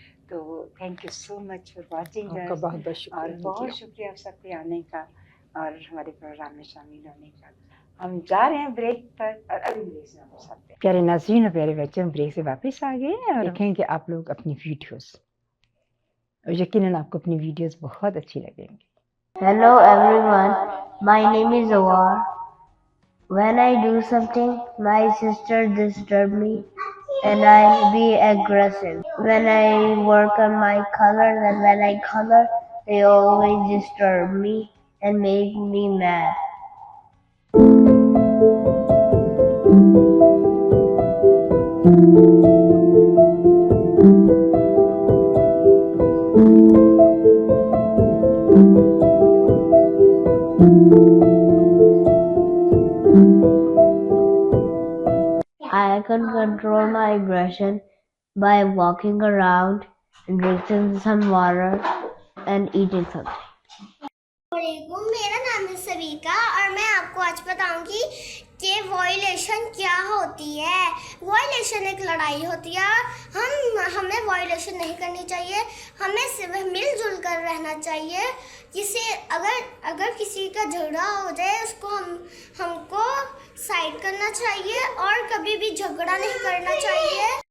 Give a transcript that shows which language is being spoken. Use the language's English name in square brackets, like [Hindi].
[Urdu] تو [English] thank you so much for watching, [Urdu] اور بہت شکریہ آپ سب کے آنے کا اور ہمارے پروگرام میں شامل ہونے کا. ہم جا رہے ہیں بریک پر، اور ابھی بریک سے واپس آتے ہیں. پیارے ناظرین اور پیارے بچے، ہم بریک سے واپس آ گئے اور دیکھیں کہ آپ لوگ اپنی ویڈیوز، اور یقیناً آپ کو اپنی ویڈیوز بہت اچھی لگیں گی. [English] Hello everyone, my name is Awar. When I do something, my sister disturbs me and I'll be aggressive. When I work on my colors and when I color, they always disturb me and make me mad. I can control my aggression by walking around and drinking some water and eating something. [Urdu] میرا نام ہے سویکا اور میں آپ کو آج بتاؤں گی کہ وائلیشن کیا ہوتی ہے. وائلیشن ایک لڑائی ہوتی ہے، ہمیں وائلیشن نہیں کرنی چاہیے، ہمیں صرف مل جل کر رہنا چاہیے. جسے اگر کسی کا جھگڑا ہو جائے اس کو ہم کو سائڈ کرنا چاہیے اور کبھی بھی جھگڑا نہیں کرنا چاہیے.